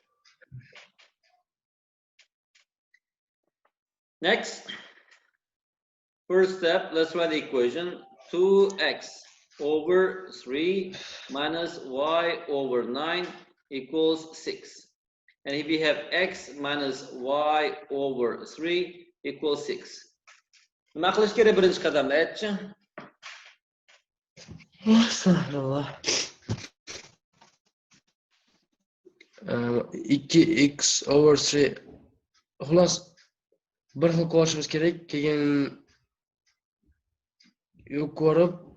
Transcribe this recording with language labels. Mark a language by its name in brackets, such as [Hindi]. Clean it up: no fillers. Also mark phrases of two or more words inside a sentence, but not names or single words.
[English] Next, first step, let's write the equation. 2x over 3 minus y over 9 equals 6. And if we have x minus y over 3 equals 6. [Uzbek] Nima qilish kerak birinchi qadamda, aytchi? [English] Astagfirullah. 2x over 3. [Uzbek] Xullas, bir xil ko'rishimiz kerak, keyin ko'rib